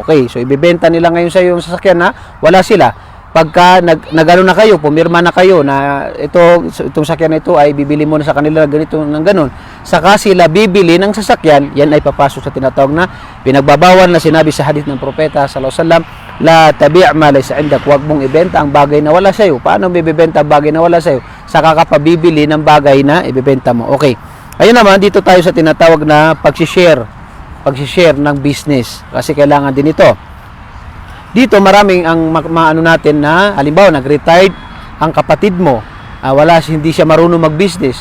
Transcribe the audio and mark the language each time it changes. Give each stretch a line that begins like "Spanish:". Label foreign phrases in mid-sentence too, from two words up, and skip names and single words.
Filipino: Okay, so ibebenta nila ngayon sa iyo yung sasakyan na wala sila. Pagka nagano na kayo, pumirma na kayo na itong sasakyan na ito ay bibili mo na sa kanila ganito ng ganun, saka sila bibili ng sasakyan, yan ay papasok sa tinatawag na pinagbabawal na sinabi sa hadith ng propeta
Arabic: صلى الله عليه وسلم, لا تبع ما ليس عندك,
Filipino: huwag mong ibenta ang bagay na wala sa iyo. Paano bibenta ang bagay na wala sa iyo? Saka ka pa bibili ng bagay na ibebenta mo. Okay. Ayun naman, dito tayo sa tinatawag na pag-share ng business, kasi kailangan din ito. Dito maraming ang maano natin na halimbawa nag-retired ang kapatid mo, hindi siya marunong mag-business.